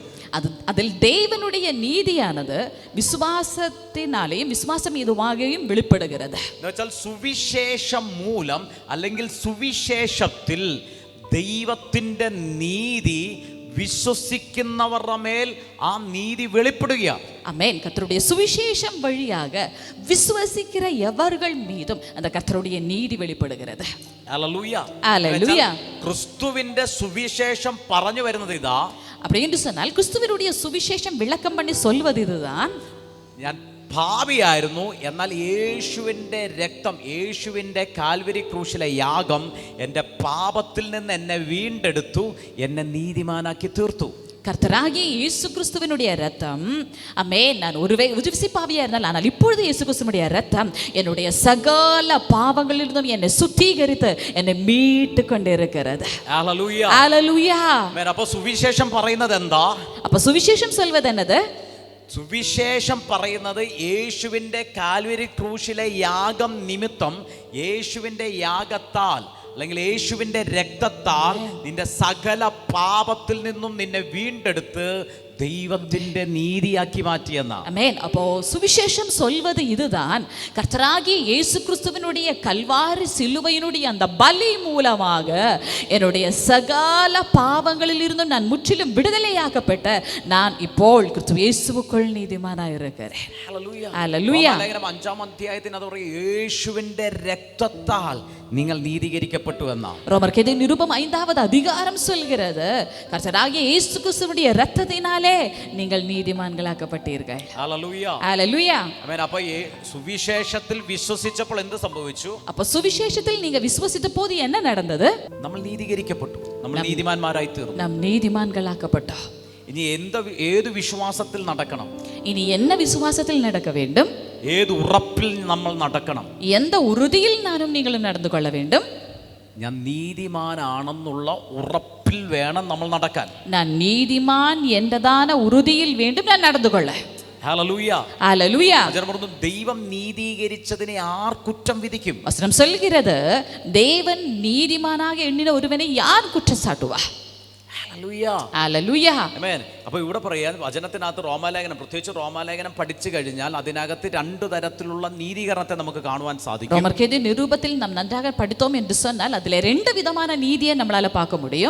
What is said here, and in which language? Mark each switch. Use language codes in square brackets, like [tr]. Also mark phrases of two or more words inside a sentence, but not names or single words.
[ta] அதில் தேவனுடைய நீதியானது விசுவாசத்தினாலேயும் விசுவாசம் ஏதுவாகவும் வெளிப்படுகிறது. [ml] എന്നുവെച്ചാൽ സുവിശേഷം മൂലം അല്ലെങ്കിൽ സുവിശേഷത്തിൽ ദൈവത്തിന്റെ നീതി വിശ്വസിക്കുന്നവരുടെ മേൽ ആ നീതി വെളിപ്പെടുകയാണ്. [ta] ஆமென். கர்த்தருடைய சுவிசேஷம் வழியாக விசுவாசிக்கிற எவர்கள் மீதும் அந்த கர்த்தருடைய நீதி வெளிப்படுகிறது. [ml] ഹല്ലേലൂയ. [ta] ஹalleluya. [ml] ക്രിസ്തുവിന്റെ സുവിശേഷം പറഞ്ഞു വരുന്നത് ഇതാ. [ta] அப்படி என்று சொன்னால் கிறிஸ்துவினுடைய சுவிசேஷம் விளக்கம் பண்ணி சொல்வது இதுதான். [ml] ഞാൻ പാപിയായിരുന്നു, എന്നാൽ യേശുവിൻ്റെ രക്തം, യേശുവിൻ്റെ കാൽവരി ക്രൂശിലെ യാഗം എൻ്റെ പാപത്തിൽ നിന്ന് എന്നെ വീണ്ടെടുത്തു, എന്നെ നീതിമാനാക്കി തീർത്തു. [ta] கர்த்தராகிய இயேசு கிறிஸ்துவினுடைய ரத்தம், ஆமென். நான் ஒரு விசுவாசிப்பாவியா இருந்தால், ஆனால் இப்பொழுது இயேசு கிறிஸ்துவினுடைய ரத்தம் என்னுடைய சகல பாவங்களிலிருந்தும் என்னை சுத்திகரித்து என்னை மீட்டு கொண்டிருக்கிறது. [ml] ഹല്ലേലൂയ. [ta] ஹalleluya. [ml] അപ്പോൾ സുവിശേഷം പറയുന്നത് എന്താ? [ta] அப்ப சுவிசேஷம் சொல்வது என்னது? [ml] സുവിശേഷം പറയുന്നത് യേശുവിൻ്റെ കാൽവരി ക്രൂശിലെ യാഗം നിമിത്തം, യേശുവിൻ്റെ യാഗത്താൽ അല്ലെങ്കിൽ യേശുവിൻ്റെ രക്തത്താൽ നിന്റെ സകല പാപത്തിൽ നിന്നും നിന്നെ വീണ്ടെടുത്ത് ദൈവത്തിന്റെ നീതിയാക്കി മാറ്റിയെന്നാ. [ta] ஆமென். அப்போ சுவிசேஷம் சொல்வது இதுதான். கர்த்தராகிய இயேசு கிறிஸ்துவினுடைய கல்வாரி சிலுவையினுடைய அந்த பலி மூலமாக என்னுடைய சகல பாவங்களில் இருந்தும் நான் முற்றிலும் விடுதலையாக்கப்பட்ட நான் இப்போ கிறிஸ்து இயேசுவுக்குள் நீதிமானாய் இருக்கிறேன். [ml] ഹല്ലേലൂയ. ലേഖനം 5-ാം അധ്യായത്തിന് അത് പറയും, യേശുവിന്റെ രക്തത്താൽ നിങ്ങൾ നീതീകരിക്കപ്പെട്ടു എന്നാ. [ta] ரோமர்கேது நிருபம் 5வது அதிகாரம் சொல்கிறது, கர்த்தராகிய இயேசு கிறிஸ்துவினுடைய இரத்தத்தினாலே நீங்கள் നീതിമാൻകളാക്കപ്പെട്ടീர்கள். [ml] ഹല്ലേലൂയ. ഹല്ലേലൂയ. ആമേൻ. അപ്പോൾ ഈ സുവിശേഷത്തിൽ വിശ്വസിച്ചപ്പോൾ എന്ത് സംഭവിച്ചു? [ta] அப்ப சுவிசேஷத்தில் நீங்க விசுவாசித்த போது என்ன நடந்தது? [ml] നമ്മൾ നീതീകരിക്കപ്പെട്ടു, നമ്മൾ നീതിമാന്മാരായി തീർന്നു. [ta] நாம் நீதிமான்களாக்கப்பட்டோம். [ml] ഇനി ഏത് വിശ്വാസത്തിൽ നടക്കണം? [ta] இனி என்ன விசுவாசத்தில் நடக்க வேண்டும்? [ml] ഏത് ഉറപ്പിൽ നമ്മൾ നടക്കണം? [ta] எந்த உறுதியில் நானும் நீங்களும் நடந்து கொள்ள வேண்டும்? [ml] ഞാൻ നീതിമാനാണെന്നുള്ള ഉറപ്പിൽ വേണം നമ്മൾ നടക്കാൻ. [ta] நான் நீதிமான் என்றதான உறுதியில் வேண்டும் நான் நடந்து கொள்ள. [ml] ഹല്ലേലൂയ. ഹല്ലേലൂയ. ദൈവം നീതീകരിച്ചതിനെ ആർ കുറ്റം വിധിക്കും? [ta] വചനം சொல்கிறது, தேவன் நீதிமானாக எண்ணின ஒருவனை யார் குற்றம் சாட்டுவா? [ml] ഹല്ലേലൂയ. ആമേൻ. അപ്പോൾ ഇവിടെ പറയാൻ വചനത്തിനകത്ത് റോമാലേഖനം, പ്രത്യേകിച്ച് റോമാലേഖനം പഠിച്ചു കഴിഞ്ഞാൽ അതിനകത്ത് 2 തരത്തിലുള്ള നീതീകരണത്തെ നമുക്ക് കാണുവാൻ സാധിക്കും. [ta] ரோமர்கேது நிருபத்தில் நாம் நன்றாக படித்தோம் என்று சொன்னால் அதில் 2 விதமான நீதியை நம்மளால பார்க்க முடியும்.